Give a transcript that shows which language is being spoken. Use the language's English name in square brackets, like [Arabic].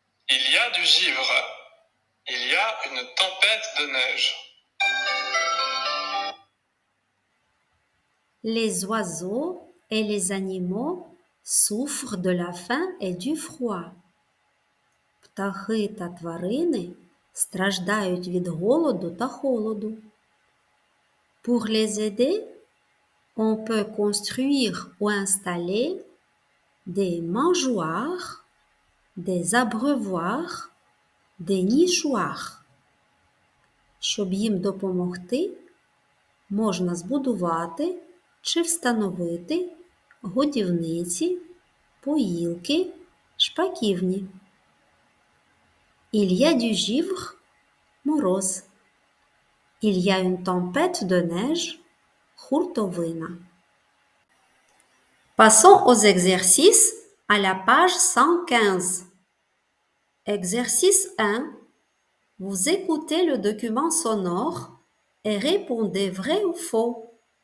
[French] Il y a du givre. Il y a une tempête de neige. Les oiseaux et les animaux souffrent de la faim et du froid. [Ukrainian] Птахи та тварини страждають від голоду та холоду. [French] Pour les aider, on peut construire ou installer des mangeoires, des abreuvoirs, des nichoirs. [Ukrainian] Щоб їм допомогти, можна збудувати чи встановити годівниці, поїлки, шпаківні. [French] Il y a du givre, мороз. Il y a une tempête de neige, хуртовина. Passons aux exercices à la page 115. Exercice 1. Vous écoutez le document sonore et répondez vrai ou faux.